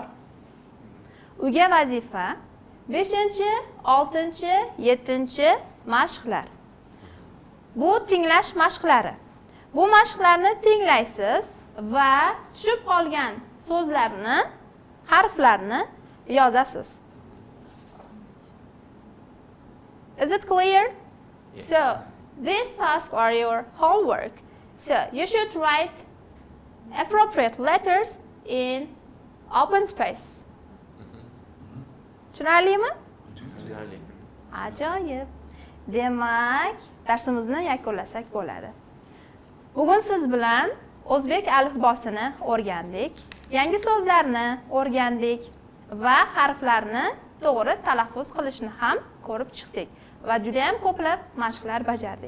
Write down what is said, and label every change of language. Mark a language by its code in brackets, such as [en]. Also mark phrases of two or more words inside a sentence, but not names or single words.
[uz] Uyga vazifa 5-chi, 6-chi, 7-chi mashqlar. Bu tinglash mashqlari. Bu mashqlarni tinglaysiz va tushib qolgan so'zlarni, harflarni yozasiz. [en] Is it clear? So, these tasks are your homework. So, you should write appropriate letters in open space. [uz] Tushunarlimi? Tushunarli. Ajoyib. Demak, darsimizni yakunlasak bo'ladi. Bugun siz bilan o'zbek alifbosini o'rgandik, yangi so'zlarni o'rgandik va harflarni to'g'ri talaffuz qilishni ham ko'rib chiqdik va juda ham ko'plab mashqlar bajardik.